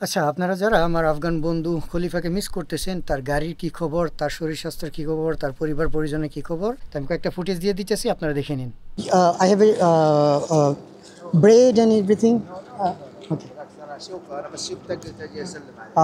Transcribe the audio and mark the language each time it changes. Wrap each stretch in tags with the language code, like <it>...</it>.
<bn>আচ্ছা, আপনারা যারা আমার আফগান বন্ধু খলিফাকে মিস করতেছেন, তার গাড়ির কি খবর, তার শরীর স্বাস্থ্যের কি খবর, তার পরিবার পরিজনের কি খবর, তা আমি কয়েকটা ফুটেজ দিয়ে দিতেছি, আপনারা দেখে নিন।</bn> <en>I have a bread and everything. Okay.</en> <ar>شوف انا بشوف تجي اسلم عليك.</ar>